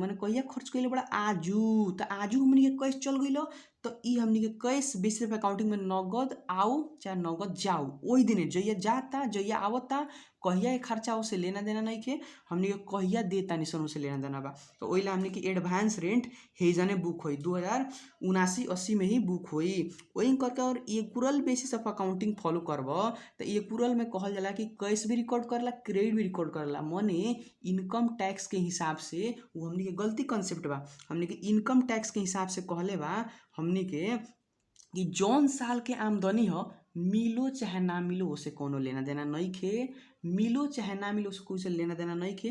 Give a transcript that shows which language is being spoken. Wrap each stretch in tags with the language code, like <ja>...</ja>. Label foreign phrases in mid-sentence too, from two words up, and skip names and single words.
<bho>माने कहिया खर्च कइले बड़ा, आजू। तो आजू हमनी के कैश चल गइल, तो ई हमनी के</bho> <en>cash base of accounting</en> <bho>में नगद आओ चाहे नगद जाओ, ओही दिने जइया जाता जइया आवता, कहिया के खर्चा ओसे लेना देना नहीं के, हमनी के कहिया देता निसन ओसे लेना देना बा। तो ओइला हमनी के</bho> <en>advance rent</en> <bho>हेजने बुक होई, 2079-80 में ही बुक होई। वही करके और</bho> <en>accrual basis of accounting</en> <bho>फॉलो करब तो एक्रूअल में कहल जाला कि कैश भी रिकॉर्ड करला, क्रेडिट भी रिकॉर्ड करला। माने</bho> <en>income tax</en> <bho>के हिसाब से वो हमनी के गलती कॉन्सेप्ट बा। हमनी के</bho> <en>income tax</en> <bho>के हिसाब से कहले बा हमनी के कि जौन साल के आमदनी हो, मिलो चाहे ना मिलो उसे कोनो लेना देना नहीं खे, मिलो चाहे ना मिलो उसको कोई से लेना देना नहीं खे।</bho>